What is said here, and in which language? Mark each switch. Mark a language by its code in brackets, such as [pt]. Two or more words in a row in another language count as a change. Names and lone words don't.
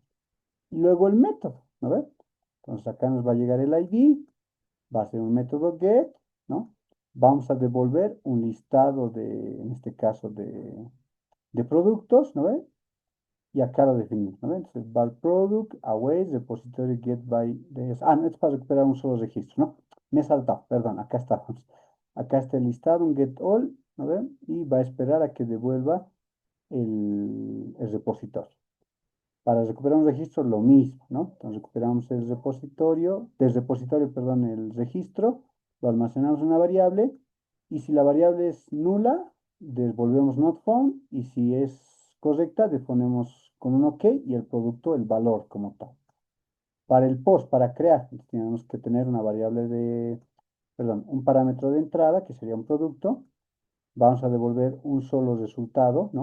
[es] Y luego el método, ¿no ves? Entonces acá nos va a llegar el ID, va a ser un método get, ¿no? Vamos a devolver un listado de, en este caso, de productos, ¿no ves? Y acá lo definimos, ¿no? Entonces, [en] val product, aways, repository get by [es] no, es para recuperar un solo registro, ¿no? Me he saltado, perdón, acá estamos. Acá está el listado, un [en] get all, [es] ¿no ven? Y va a esperar a que devuelva el repositorio. Para recuperar un registro, lo mismo, ¿no? Entonces, recuperamos el repositorio, del repositorio, perdón, el registro, lo almacenamos en una variable, y si la variable es nula, devolvemos [en] not found, [es] y si es correcta, le ponemos con un OK y el producto, el valor como tal. Para el post, para crear, tenemos que tener una variable de, perdón, un parámetro de entrada, que sería un producto. Vamos a devolver un solo resultado, ¿no?